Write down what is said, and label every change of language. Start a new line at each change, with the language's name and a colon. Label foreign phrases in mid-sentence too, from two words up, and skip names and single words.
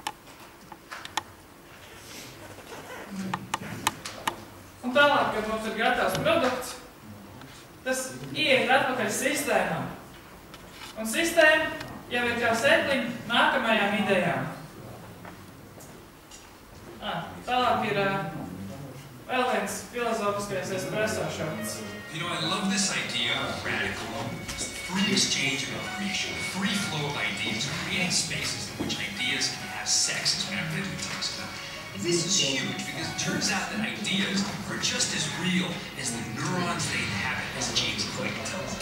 Latvian: Un tālāk, kad mums ir gatavs produkts, tas ieiet atpakaļ sistēmā. Un sistēma jau ir kā sēkliņa nākamajām idejām. Tālāk ir vēl viens filozofiskais
English: espresso shots. You know, I love this idea of radical free exchange of information, free flow of ideas, creating spaces in which ideas can have sex, as Matt Ridley talks about. This is huge because it turns out that ideas are just as real as the neurons they inhabit, as James Clayton tells us.